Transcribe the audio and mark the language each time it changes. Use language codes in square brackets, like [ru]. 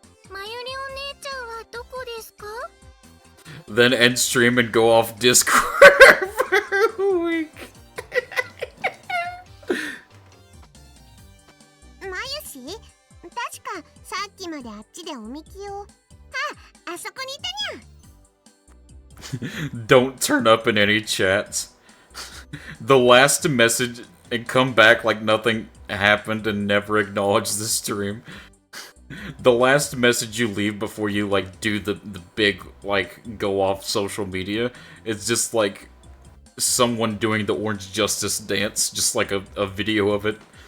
[ja] まゆりお姉ちゃんはどこですか？ [en] Then end stream and go off Discord for a week. [ja] まゆし？確かさっきまであっちでおみきを。あそこにいたにゃ。 [en] Don't turn up in any chats. The last to message and come back like nothing happened and never acknowledge the stream. The last message you leave before you like do the big like go off social media, it's just like someone doing the Orange Justice dance, just like a video of it.